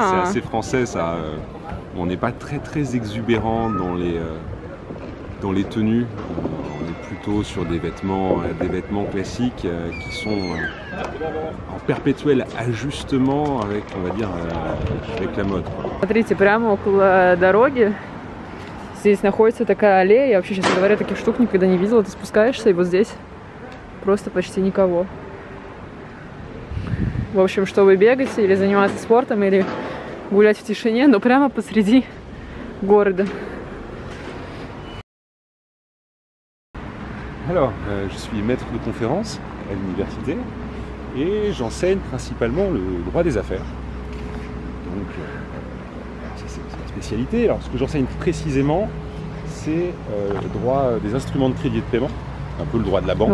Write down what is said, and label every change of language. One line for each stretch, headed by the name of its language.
French: C'est assez français ça. On n'est pas très exubérant dans les tenues. On est plutôt sur des vêtements classiques qui sont en perpétuel ajustement avec, on va dire, avec la mode.
Russian: Смотрите, прямо около дороги здесь находится такая аллея. Я вообще, честно говоря, таких штук никогда не видела. Ты спускаешься, и вот здесь просто почти никого. В общем, чтобы бегать или заниматься спортом, или гулять в тишине, но прямо посреди города.
French: Alors, je suis maître de conférence à l'université et j'enseigne principalement le droit des affaires. Donc, ça c'est ma spécialité. Alors, ce que j'enseigne précisément, c'est le droit des instruments de crédit et de paiement, un peu le droit de la banque,